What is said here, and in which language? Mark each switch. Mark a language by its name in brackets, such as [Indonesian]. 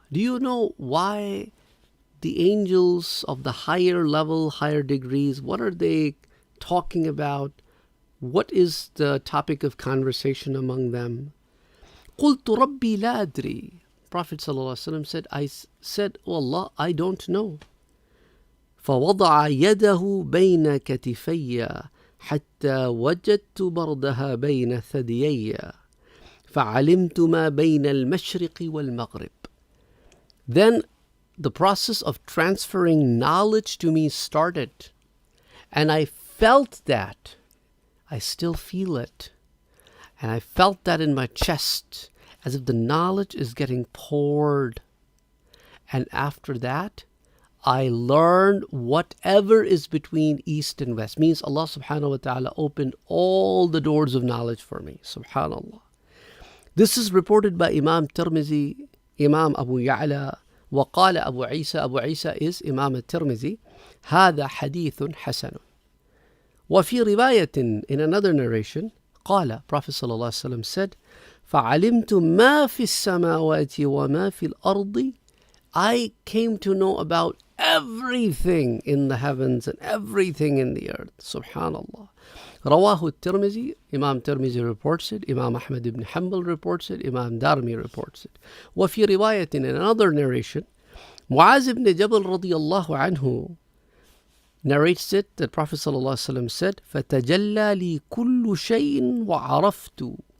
[English] Do you know why the angels of the higher level, higher degrees, what are they talking about? What is the topic of conversation among them? [Arabic] قُلْتُ رَبِّي لَا أَدْرِي. [English] Prophet ﷺ said, Oh Allah, I don't know. [Arabic] فَوَضَعَ يَدَهُ بَيْنَ كَتِفَيَّ حتى وجدت بردها بين ثديي فعلمت ما بين المشرق والمغرب. [English] Then the process of transferring knowledge to me started, and I felt that. I still feel it, and I felt that in my chest, as if the knowledge is getting poured. And after that, I learned whatever is between east and west. Means Allah subhanahu wa ta'ala opened all the doors of knowledge for me. Subhanallah. This is reported by Imam Tirmizi, Imam Abu Ya'la, وقال Abu Isa. Abu Isa is Imam Tirmizi. [Arabic] هذا حديث حسن. وفي رواية, [English] in another narration, [Arabic] قال, [English] Prophet sallallahu alaihi wasallam said, [Arabic] فعلمت ما في السماوات وما في الأرض. [English] I came to know about everything in the heavens and everything in the earth. Subhanallah. Rawahu Tirmizi, Imam Tirmizi reports it, Imam Ahmad ibn Hanbal reports it, Imam Darmi reports it. [Arabic] وفي رواية, [English] in another narration, Muaz ibn Jabal radiyallahu anhu narrates it, that Prophet sallallahu alaihi wasallam said, [Arabic] فَتَجَلَّى لِي كُلُّ شَيْءٍ وَعَرَفْتُ.